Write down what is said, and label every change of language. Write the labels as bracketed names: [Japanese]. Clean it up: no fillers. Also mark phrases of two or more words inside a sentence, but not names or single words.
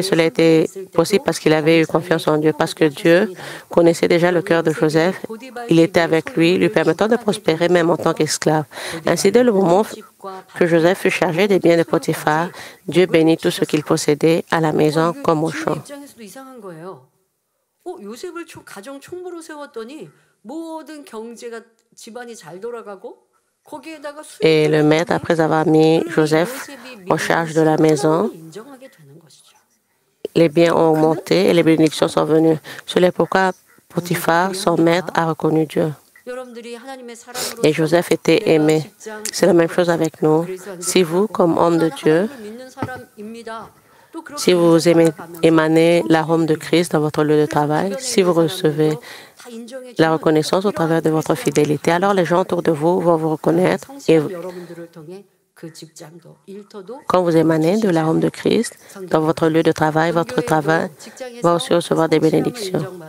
[French] Cela était possible parce qu'il avait eu confiance en Dieu, parce que Dieu connaissait déjà le cœur de Joseph. Il était avec lui permettant de prospérer même en tant qu'esclave. Ainsi, dès le moment que Joseph fut chargé des biens de Potiphar, Dieu bénit tout ce qu'il possédait à la maison comme au champ. [Korean] 요셉을 가정 총무로 세웠더니 모든 경제가 집안이 잘 돌아가고 거기에다가 [French] Et le maître, après avoir mis Joseph en charge de la maison, les biens ont augmenté et les bénédictions sont venues. C'est pourquoi Potiphar, son maître, a reconnu Dieu. Et Joseph était aimé. C'est la même chose avec nous. Si vous, comme homme de Dieu, si vous émanez l'arôme de Christ dans votre lieu de travail, si vous recevez la reconnaissance au travers de votre fidélité, alors les gens autour de vous vont vous reconnaître et quand vous émanez de l'arôme de Christ dans votre lieu de travail, votre travail va aussi recevoir des bénédictions.